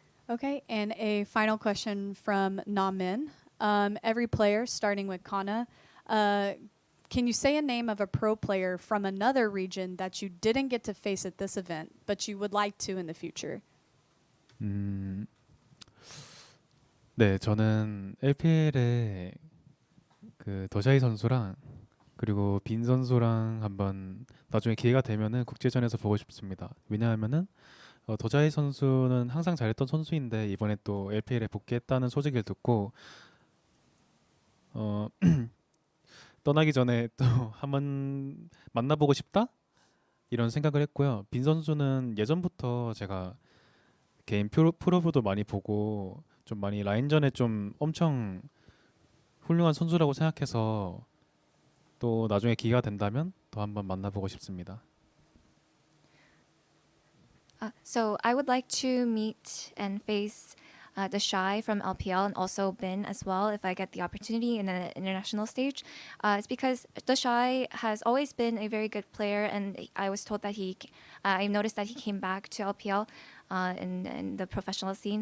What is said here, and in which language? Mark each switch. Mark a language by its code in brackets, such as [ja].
[en] Okay, and a final question from Namin. Every player, starting with Canna, can you say a name of a pro player from another region that you didn't get to face at this event, but you would like to in the future? [ko] 네, 저는 LPL에 그 더샤이 선수랑 그리고 빈 선수랑 한번 나중에 기회가 되면은 국제전에서 보고 싶습니다. 왜냐하면은 더샤이 선수는 항상 잘했던 선수인데 이번에 또 LPL에 복귀했다는 소식을 듣고 떠나기 전에 또 한번 만나보고 싶다? 이런 생각을 했고요. 빈 선수는 예전부터 제가 개인 프로브도 많이 보고 좀 많이 라인전에 좀 엄청 훌륭한 선수라고 생각해서 또 나중에 기회가 된다면 더 한번 만나보고 싶습니다. [en] So I would like to meet and face the Shy from LPL and also Bin as well if I get the opportunity in an international stage. It's because the Shy has always been a very good player, and I was told that I noticed that he came back to LPL in the professional scene.